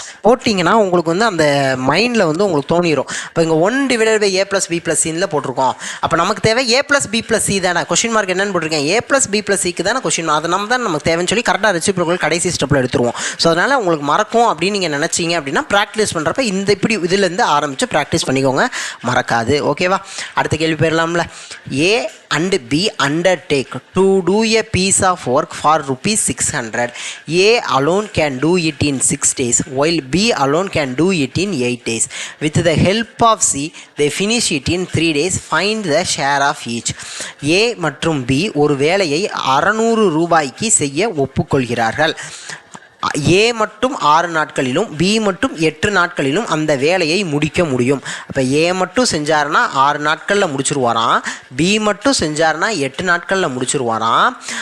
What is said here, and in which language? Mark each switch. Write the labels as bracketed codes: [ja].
[ta] போட்டிங்கன்னா உங்களுக்கு வந்து அந்த மைண்டில் வந்து உங்களுக்கு தோணிடும். இப்போ இங்கே 1/a + b + c போட்டிருக்கோம். அப்போ நமக்கு தேவை a + b + c தானே. கொஸ்டின் மார்க் என்னன்னு போட்டிருக்கேன், a + b + cக்கு தானே கொஸ்டின். அது நம்ம தான் நமக்கு தேவைன்னு சொல்லி கரெக்டாக ரெசிப்ரோக்கல் கடைசி ஸ்டெப்பில் எடுத்துருவோம். ஸோ அதனால் உங்களுக்கு மறக்கும் அப்படின்னு நீங்கள் நினச்சிங்க அப்படின்னா ப்ராக்டிஸ் பண்ணுறப்ப இந்த இப்படி இதிலேருந்து ஆரம்பித்து ப்ராக்டிஸ் பண்ணிக்கோங்க, மறக்காது. ஓகேவா? அடுத்த கேள்வி போயிடலாம்ல. [en] A and B undertake to do a piece of work for ₹600. A alone can do it in 6 days while B alone can do it in 8 days. With the help of C, they finish it in 3 days. Find the share of each. [ta] A மற்றும் B ஒரு வேலையை ₹600 செய்ய ஒப்புக்கொள்கிறார்கள். ஏ மட்டும் 6 நாட்களிலும் B மட்டும் 8 நாட்களிலும் அந்த வேலையை முடிக்க முடியும். அப்போ ஏ மட்டும் செஞ்சாருன்னா 6 நாட்களில் முடிச்சிருவாராம், பி மட்டும் செஞ்சாருன்னா 8 நாட்களில் முடிச்சிருவாராம்.